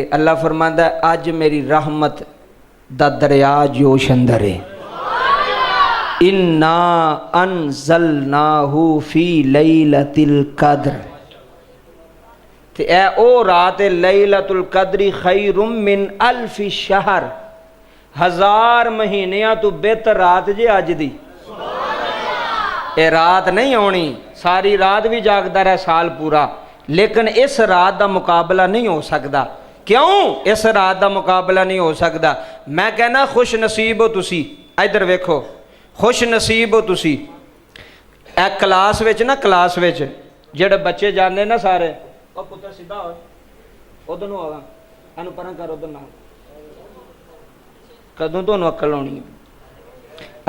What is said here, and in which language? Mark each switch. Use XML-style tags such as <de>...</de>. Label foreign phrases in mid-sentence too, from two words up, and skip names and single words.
<pa>اللہ فرماندا اے اج میری رحمت دا دریا جوش اندر اے.</pa> <ar>إنا أنزلناه في ليلة القدر,</ar> <pa>تے اے اوہ رات</pa> <ar>ليلة القدر خير من ألف شهر,</ar> <pa>1000 مہینیاں توں بہتر رات اے اج دی. ایہہ رات نہیں آنی، ساری رات وی جاگدا رہوے سال پورا,</pa> <ur>لیکن اس رات کا مقابلہ نہیں ہو سکتا. کیوں اس رات کا مقابلہ نہیں ہو سکتا?</ur> <pa>میں کہنا خوش نصیب او تسی. ادھر ویکھو، خوش نصیب او تسی۔ اے کلاس وچ نہ، کلاس وچ جیہڑے بچے جانے نہ سارے، او پتر سدھا ہو، ادھر نوں آ، ایہنوں پراں کر، ادھر نہ، کدوں تہانوں عقل آؤنی اے?</pa>